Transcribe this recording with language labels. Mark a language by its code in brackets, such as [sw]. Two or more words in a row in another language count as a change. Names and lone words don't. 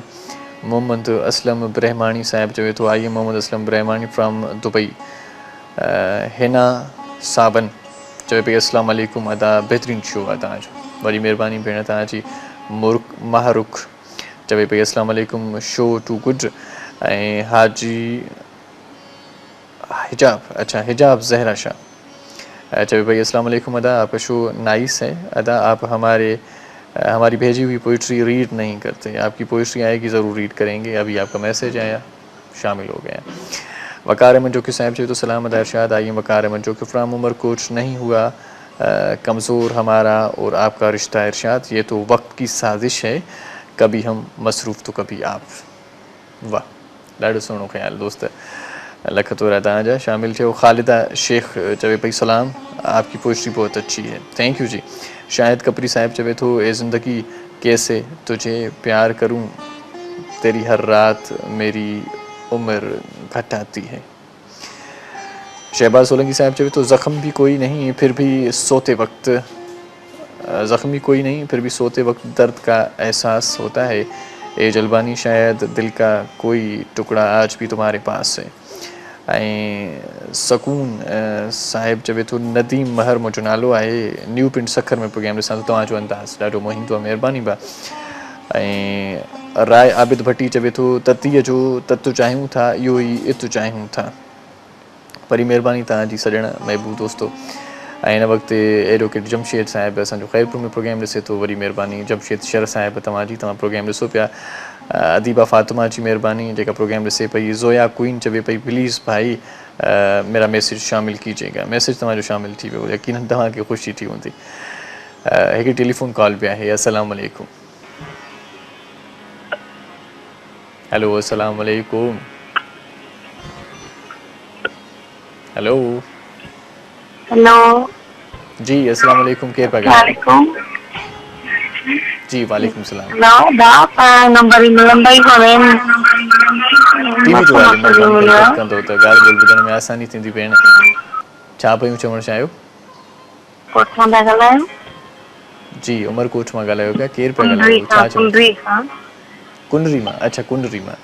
[sd] मोहम्मद असलम ब्रह्माणी साहिब चवे थो [en] I am Mohammad Aslam Brahmani from Dubai. [sd] हिना साबन चवे पई [ar] السلام علیکم [sd] अदा बहितरीनु शो आहे तव्हांजो। वॾी महिरबानी भेण तव्हांजी। महारुख चवे पई [ar] السلام علیکم [en] show too good. [sd] ऐं हाजी हिजाब, अच्छा हिजाब ज़हरा शाह चवे भाई [ar] السلام علیکم [ur] ادا آپکا شو نائس ہے. ادا آپ ہماری بھیجی ہوئی پوئٹری ریڈ نہیں کرتے، آپکی پوئٹری آئیگی ضرور ریڈ کرینگے. ابھی آپکا میسج آیا، شامل ہو گیا۔ وقار منجوکی صاحب [sd] चवे तो [ur] سلامت ارشاد آئیے وقار منجوکی فرام عمر کوٹ نہیں ہوا کمزور ہمارا اور آپکا رشتہ ارشاد، یہ تو وقت کی سازش ہے، کبھی ہم مصروف تو کبھی آپ. [sd] वाह, ॾाढो सुहिणो ख़्याल दोस्त, लख तोरा तव्हांजा शामिल थियो। ख़ालिदा शेख चवे पई सलाम, [ur] آپکی پوئٹری بہت اچھی ہے, [en] thank you [ur] जी। شاہد کپری صاحب [sd] चवे थो [ur] اے زندگی کیسے تجھے پیار کروں، تیری ہر رات میری عمر گھٹاتی ہے. شہباز سولنکی صاحب [sd] चवे तो [ur] زخم بھی کوئی نہیں پھر بھی سوتے وقت، زخم بھی کوئی نہیں پھر بھی سوتے وقت درد کا احساس ہوتا ہے. اے جلبانی شاید دل کا کوئی ٹکڑا آج بھی تمہارے پاس ہے. [sd] ऐं सकून साहिब चवे तो नदीम महर मुंहिंजो नालो आहे, न्यू पिंड सखर में प्रोग्राम ॾिसां थो, तव्हांजो अंदाज़ ॾाढो मोहींदो आहे, महिरबानी बा। ऐं राय आबिद भट्टी चवे थो ततीअ जो ततु चाहियूं था, इहो ई इतु चाहियूं था। वरी महिरबानी तव्हांजी सॼण महबूब दोस्तो। ऐं हिन वक़्तु एडवोकेट जमशेद साहिब असांजो ख़ैरपुर में प्रोग्राम ॾिसे थो, वरी महिरबानी जमशेद शर साहिब तव्हां प्रोग्राम ॾिसो पिया। अदीबा फातिमा जी महिरबानी जेका प्रोग्राम ॾिसे पई। [ur] زویا کوئین [sd] चवे पई [ur] پلیز بھائی میرا میسج شامل کیجیئے گا. [sd] मैसेज तव्हांजो शामिल थी वियो, यकीनन तव्हांखे ख़ुशी थी हूंदी। हिकिड़ी टेलीफोन कॉल बि आहे। [ar] السلام علیکم۔ ہیلو، السلام علیکم. हेलो हेलो [sd] जी, [ar] السلام علیکم, [sd] केर पिया [ar] वालेकुम जी? وعلیکم السلام. [sd] हेलो बाप नंबर ही मिलंदा ई कोन्हे। टीवी जो वाली महिरबानी करे कट कंदो त ॻाल्हि ॿोल ॿुधण में आसानी थींदी भेण। छा पियूं चवणु चाहियो? कोठां था ॻाल्हायो? जी, उमरकोट मां ॻाल्हायो पिया, केरु पिया ॻाल्हायो? छा चओ? कुंडरी खां। कुंडरी मां, अच्छा कुंडरी मां।